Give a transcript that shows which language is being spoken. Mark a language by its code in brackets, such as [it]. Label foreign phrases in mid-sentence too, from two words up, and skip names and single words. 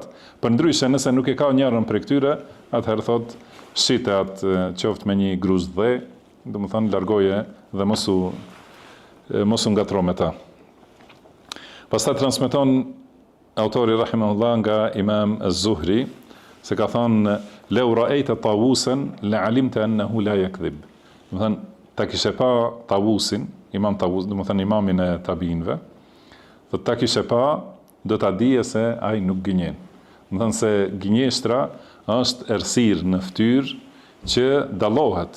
[sq] Përndryshe nëse nuk e ka njërin prej këtyre, atëherë thot shite atë qoftë me një gruzë dhe, domethënë largoje dhe mos u ngatro me ta. Pastaj transmeton autori rahimahullah nga Imam Az-Zuhri se ka thënë [ar] لو رأيت طاووسا لعلمت أنه لا يكذب. [sq] Domethënë ta kishe pa Tawusin, Imam Tawus, domethënë imamin e tabinëve, do ta kishe pa, do ta dije se ai nuk gënjen. Domethënë se gënjeshtra është errësirë në fytyrë që dallohet.